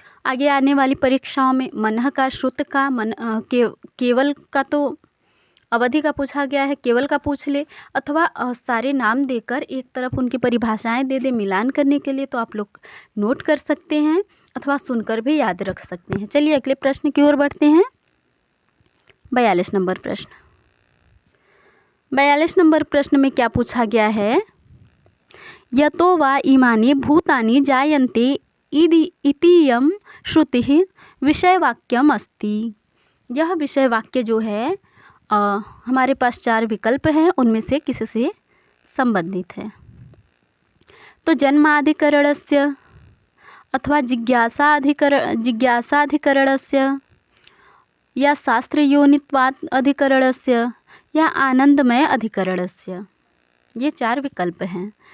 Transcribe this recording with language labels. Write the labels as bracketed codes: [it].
[hi] आगे आने वाली परीक्षाओं में मनः का, श्रुत का, केवल का तो अवधि का पूछा गया है, केवल का पूछ ले, अथवा सारे नाम देकर एक तरफ उनकी परिभाषाएं दे दे मिलान करने के लिए, तो आप लोग नोट कर सकते हैं अथवा सुनकर भी याद रख सकते हैं। चलिए अगले प्रश्न की ओर बढ़ते हैं। 42 नंबर प्रश्न। 42 नंबर प्रश्न में क्या पूछा गया है? [sa] यतो वा इमानि भूतानि जायन्ते इतीयं श्रुतिः विषय वाक्यम अस्ति। [hi] यह विषय वाक्य जो है हमारे पास 4 विकल्प हैं, उनमें से किसी से संबंधित है। तो जन्माधिकरणस्य अथवा जिज्ञासाधिकरणस्य या शास्त्रयोनित्वात् अधिकरणस्य या आनंदमय अधिकरणस्य, ये 4 विकल्प हैं।